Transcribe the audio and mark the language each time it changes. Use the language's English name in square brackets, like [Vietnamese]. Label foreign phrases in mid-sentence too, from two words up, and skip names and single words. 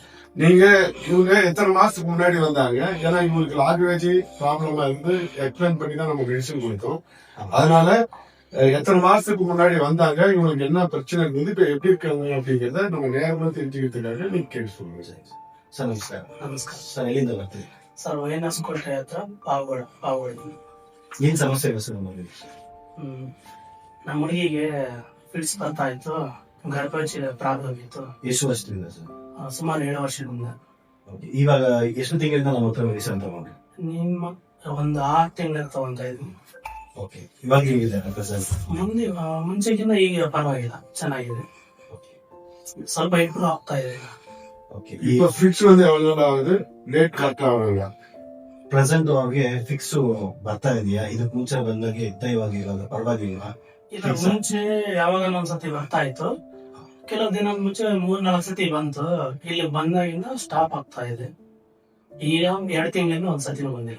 [Tamil] இவங்க எத்தனை மாசத்துக்கு முன்னாடி வந்தாங்க? ஏன்னா இவங்களுக்கு [English] language problema [Tamil] இருந்து எக்ஸ்பிளைன் பண்ணி தான் நம்ம மெடிசன் கொடுத்தோம். அதனால எத்தனை மாசத்துக்கு முன்னாடி வந்தாங்க, இவங்களுக்கு என்ன பிரச்சனை இருந்தது, இப்ப எப்படி இருக்காங்க அப்படிங்கறத நம்ம நேரமா தெரிஞ்சுக்கிறதுக்காக நீங்க கேட்டு சொல்லுங்க. [Kannada] ಸರ್ ನಮಸ್ಕಾರ. ನಮಸ್ಕಾರ ಸರ್ ಎಲ್ಲಿಂದ ಬರ್ತೀವಿ? ಸರ್, ವೈಎನ್ಎಸ್ ಕೋಟೆ ಹತ್ರ ಪಾವಗಡ. ಏನ್ ಸಮಸ್ಯೆ ಇದೆ ಸರ್ ನಮಗೆ? ನಮ್ಮ ಹುಡುಗಿಗೆ ಫಿಟ್ಸ್ ಬರ್ತಾ ಇತ್ತು, ಗರ್ಭಚಿ ಪ್ರಾಬ್ಲಮ್ ಇತ್ತು. ಎಷ್ಟು ವರ್ಷದಿಂದ ಸರ್? ಸುಮಾರು 7 ವರ್ಷದಿಂದ. ಇವಾಗ ಎಷ್ಟು ತಿಂಗಳಿಂದ ನಮ್ಮ ಹತ್ರ ಮೆಡಿಸಿನ್ ತಗೊಂಡ್ರಿ? ನಿಮ್ಮ ಒಂದು 6 ತಿಂಗಳ ತಗೊಂತ ಇದ್ವಿ. ಓಕೆ, ಇವಾಗ ಹೇಗಿದೆ ಪ್ರೆಸೆಂಟ್? ಮುಂಚೆಗಿಂತ ಈಗ ಪರವಾಗಿಲ್ಲ, ಚೆನ್ನಾಗಿದೆ, ಸ್ವಲ್ಪ ಇಂಪ್ರೂವ್ ಆಗ್ತಾ ಇದೆ. ಓಕೆ, [Tamil] இப்ப ஃபிக்ஸ் வந்து எவ்வளவு நாள் ஆகுது? டேட் கரெக்ட் ஆகுதுங்களா? [Kannada] ಪ್ರೆಸೆಂಟ್ ಅವ್ರಿಗೆ ಫಿಕ್ಸ್ ಬರ್ತಾ ಇದೆಯಾ? ಇದಕ್ಕೆ ಮುಂಚೆ ಬಂದಾಗೆ ಇತ್ತ, ಇವಾಗ ಇವಾಗ ಪರವಾಗಿಲ್ವಾ? ಇಲ್ಲ, ಮುಂಚೆ ಯಾವಾಗ ಒಂದ್ಸತಿ ಬರ್ತಾ ಇತ್ತು, ಕೆಲವು ದಿನ ಮುಂಚೆ 3-4 ಸತಿ ಬಂತು. ಇಲ್ಲಿ ಬಂದಾಗಿಂದ ಸ್ಟಾಪ್ ಆಗ್ತಾ ಇದೆ. ಈಗ 2 ತಿಂಗಳಿಂದ ಒಂದ್ಸತಿನೂ ಬಂದಿಲ್ಲ.